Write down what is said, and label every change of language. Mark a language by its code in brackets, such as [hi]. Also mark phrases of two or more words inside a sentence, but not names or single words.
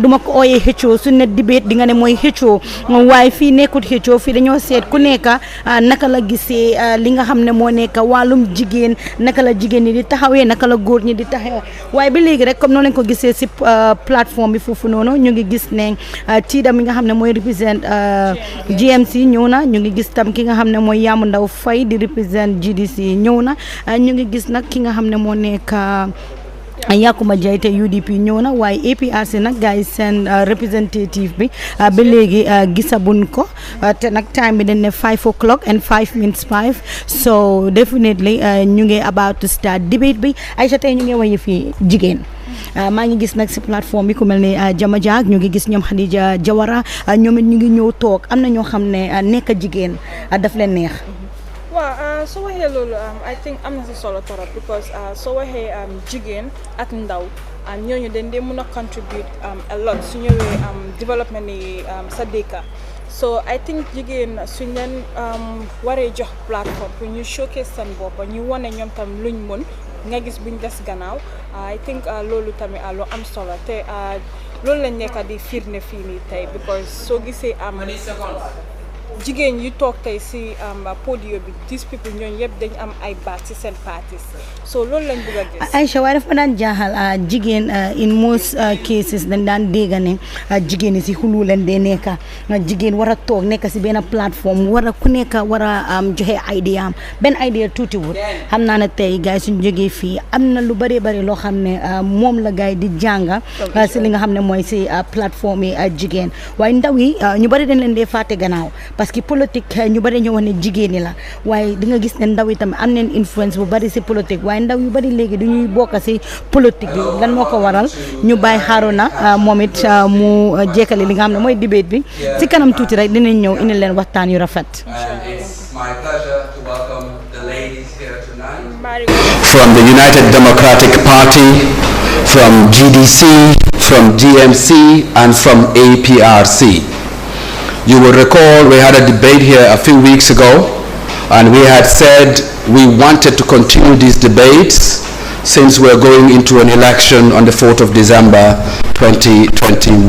[wo] duma ko ooyee xëccoo su ne debate di nga ne mooy xëccoo waaye fii nekkut xëccoo fii dañoo seet ku nekk naka la gisee li nga xam ne moo nekk wàllum jigéen naka la jigéen ñi di taxawee naka la góor ñi di taxawee waaye ba léegi rek comme noonu lañ ko gisee si plateforme bi foofu noonu ñu ngi gis ne Tida mi nga xam ne mooy represent GMC ñëw na ñu ngi gis tam ki nga xam ne mooy Yaamu Ndaw Fay di represent GDC ñëw na ñu ngi gis nag ki nga xam ne moo nekk Yakuma Jaite UDP ñëw na waaye APRC nag gars yi seen representative bi ba léegi gisabuñ ko te nag time bi dañ ne [en] 5 o'clock and 5 minutes [wo] 5 [en] so definitely [wo] ñu ngi [en] about to start debate [wo] bi Aïcha tey ñu ngi waye fii jigéen maa ngi gis nag si plateforme bi ku mel ne Jama Jaag ñu ngi gis ñoom Khadija Jawara ñoom it ñu ngi ñëw toog am na ñoo xam ne nekk jigéen daf leen neex. [en] Well, so we're here, Lulu. I think I'm not solo torop because so we're here, [wo] jigéen ak ndaw and ñooñu dañ dee mën a [en] contribute a lot [wo] su ñëwee development ni sa dëkk. [en] So I think [wo] jigéen suñ leen waree jox plateforme pour ñu showcase seen bopp ñu wane ñoom tam luñ mën nga gis buñ des gannaaw [en] I think [wo] loolu tamit lu am solo te loolu lañ nekk di firnde fii nii tey because soo gisee jigéen yu toog tey si podium bi [en] these people [wo] ñooñu yëpp dañ am ay baat ci seen parties so loolu lañ bëgg a gis. Aïcha waaye dafa ma daan jaaxal jigéen [en] in most cases [wo] dañ daan dégg ne jigéen yi si xulu leen dee nekk jigéen war a toog nekk si benn plateforme war a ku nekk war a joxe idea am benn idea tuuti wut xam naa ne tey gars yi suñu jógee fii am na lu bëree bëri loo xam ne moom la gars yi di jànga si li nga xam ne mooy si plateforme yi jigéen waaye ndaw yi ñu bëri dañ leen dee fàtte gannaaw parce que politique ñu bëri ñoo wax ne jigéen ñi la waaye di nga gis ne ndaw yi tamit am neen influence bu bëri si politique waaye ndaw yu bëri léegi du ñuy bokk si politique bi lan moo ko waral ñu bàyyi Haruna moom it mu jekkali li nga xam ne mooy debate bi si kanam tuuti rek dinañ ñëw indi leen waxtaan yu rafet. [en] It's my pleasure to welcome the ladies here tonight. From the United Democratic Party, from GDC, from DMC, and from APRC. You will recall we had a debate here a few weeks ago, and we had said we wanted to continue these debates since we're going into an election on the 4th of December 2021.